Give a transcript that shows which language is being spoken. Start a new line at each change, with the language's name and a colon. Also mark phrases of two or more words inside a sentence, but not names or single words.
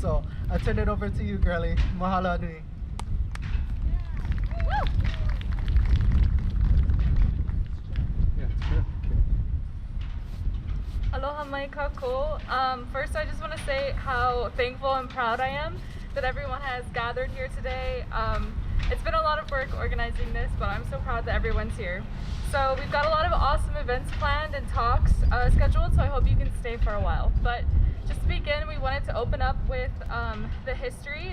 English: So I'll turn it over to you, girlie.
Hawaiian: Mahalo nui. Aloha mai kako.
English: First, I just want to say how thankful and proud I am that everyone has gathered here today. It's been a lot of work organizing this, but I'm so proud that everyone's here. So we've got a lot of awesome events planned and talks scheduled, so I hope you can stay for a while. But just to begin, we wanted to open up with the history.